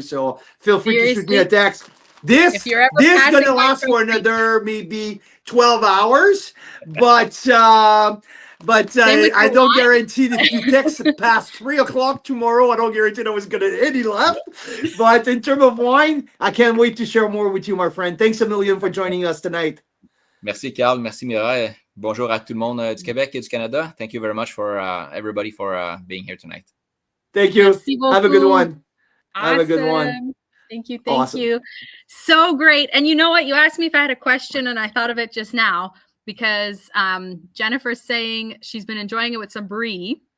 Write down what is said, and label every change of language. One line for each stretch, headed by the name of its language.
English: So feel free to shoot me a text. This gonna last for another maybe 12 hours, but I don't guarantee that if you text past 3 o'clock tomorrow, I don't guarantee that was gonna any left. But in terms of wine, I can't wait to share more with you, my friend. Thanks a million for joining us tonight.
French: Merci, Carl. Merci, Mira. Bonjour à tout le monde du Québec et du Canada.
English: Thank you very much for everybody for being here tonight. Thank you. Have a good one. Awesome. Have a good one. Thank you. Thank you. So great. And you know what? You asked me if I had a question, and I thought of it just now because Jennifer's saying she's been enjoying it with some brie.